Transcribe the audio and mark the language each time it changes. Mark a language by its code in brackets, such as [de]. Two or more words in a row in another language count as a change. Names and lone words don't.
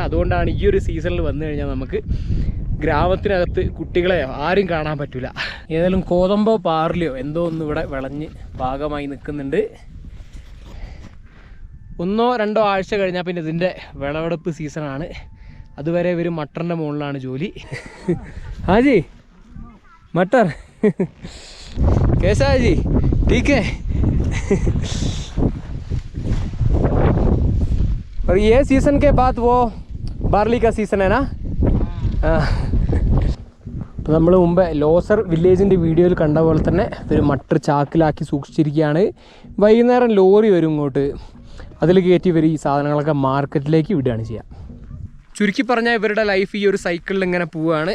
[ml] അതുകൊണ്ടാണ് ഈ ഒരു സീസണിൽ വന്നു കഴിഞ്ഞാൽ നമുക്ക് ഗ്രാമത്തിനകത്ത് കുട്ടികളെ ആരും കാണാൻ പറ്റില്ല. ഏതായാലും കോതമ്പോ പാർലിയോ എന്തോ ഒന്ന് ഇവിടെ വിളഞ്ഞ് ഭാഗമായി നിൽക്കുന്നുണ്ട്. 1-2 ആഴ്ച കഴിഞ്ഞാൽ പിന്നെ ഇതിൻ്റെ വിളവെടുപ്പ് സീസണാണ്. അതുവരെ ഇവർ മട്ടറിൻ്റെ മുകളിലാണ് ജോലി. [hi] ഹാജി मटर कैसा है जी? ठीक है। और ये सीज़न के बाद वो बार्ली का सीज़न है ना? [ml] അപ്പോൾ നമ്മൾ മുമ്പ് ലോസർ വില്ലേജിൻ്റെ വീഡിയോയിൽ കണ്ട പോലെ തന്നെ ഒരു മട്ടർ ചാക്കിലാക്കി സൂക്ഷിച്ചിരിക്കുകയാണ്. വൈകുന്നേരം ലോറി വരും ഇങ്ങോട്ട്, അതിൽ കയറ്റി ഇവർ ഈ സാധനങ്ങളൊക്കെ മാർക്കറ്റിലേക്ക് വിടുകയാണ് ചെയ്യുക. ചുരുക്കി പറഞ്ഞാൽ ഇവരുടെ ലൈഫ് ഈ ഒരു സൈക്കിളിൽ ഇങ്ങനെ പോവുകയാണ്.